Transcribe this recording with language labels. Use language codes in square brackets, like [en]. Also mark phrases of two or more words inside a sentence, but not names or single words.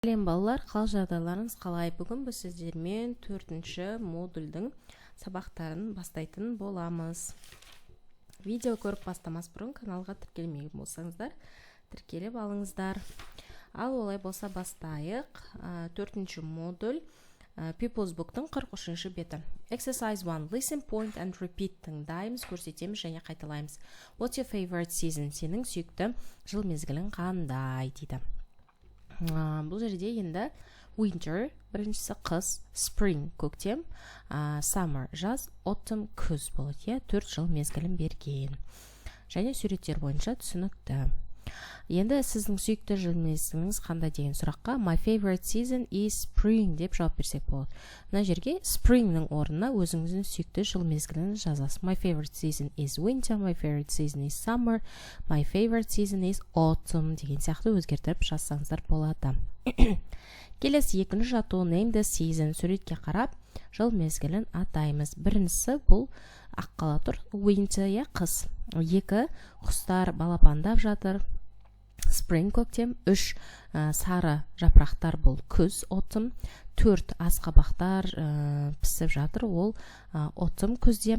[kk] Сәлем балалар, қал жағдайларыңыз қалай? Бүгін біз сіздермен 4-ші модульдің сабақтарын бастайтын боламыз. Видео көріп бастамас бұрын каналға тіркелмеген болсаңыздар, тіркеліп алыңыздар. Ал олай болса бастайық. 4-ші модуль People's Book'тың 43-ші беті. [en] Exercise 1. Listen, point and repeat. [kk] Тыңдаймыз, көрсетеміз және қайталаймыз. [en] What's your favorite season? [kk] Сенің сүйікті жыл мезгілің қандай дейді. Бұл жерде енді winter, біріншісі қыс, spring, көктем, summer, жаз, autumn, күз болады. 4 жыл мезгілін берген. Және суреттер бойынша түсінікті. Енді сіздің сүйікті жыл мезгіліңіз қандай деген сұраққа [en] my favorite season is spring [kk] деп жауап берсек болады. Мына жерге springнің орнына өзіңіздің сүйікті жыл мезгілін жазасыз. [en] My favorite season is winter, my favorite season is summer, my favorite season is autumn [kk] деген сияқты өзгертіп жазсаңыздар болады. Келесі екінші жату [en] name the season, [kk] суретке қарап жыл мезгілін атаймыз. Біріншісі бұл ақ қала тұр, winter я қыс. 2 құстар балапандап жатыр, spring көктем. 3 сары жапырақтар бұл күз, autumn. 4 асқабақтар пісіп жатыр, ол autumn күзде.